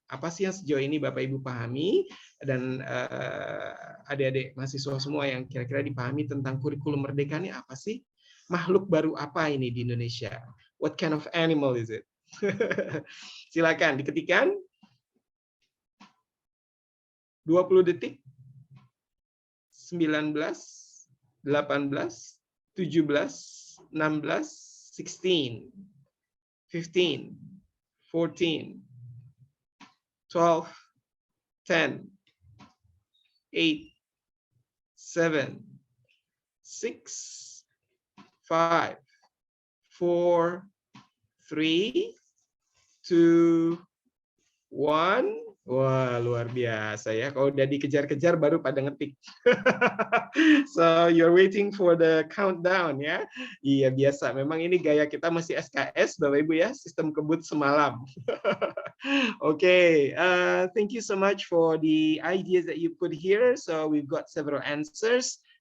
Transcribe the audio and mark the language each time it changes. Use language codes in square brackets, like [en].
[id] Apa sih yang sejauh ini Bapak Ibu pahami dan adik-adik mahasiswa semua yang kira-kira dipahami tentang kurikulum Merdeka ini apa sih? Makhluk baru apa ini di Indonesia? [en] What kind of animal is it? [id] Silakan diketikkan. 20 detik. 19, 18, 17, 16, 16, 15, 14, 12, 10, 8, 7, 6, 5, 4, 3, 2, 1. Wah, luar biasa ya. Kalau udah dikejar-kejar baru pada ngetik. [en] So, you're waiting for the countdown ya. [id] Iya, biasa. Memang ini gaya kita masih SKS, Bapak Ibu ya. Sistem kebut semalam. [en] Okay, thank you so much for the ideas that you put here. So, we've got several answers.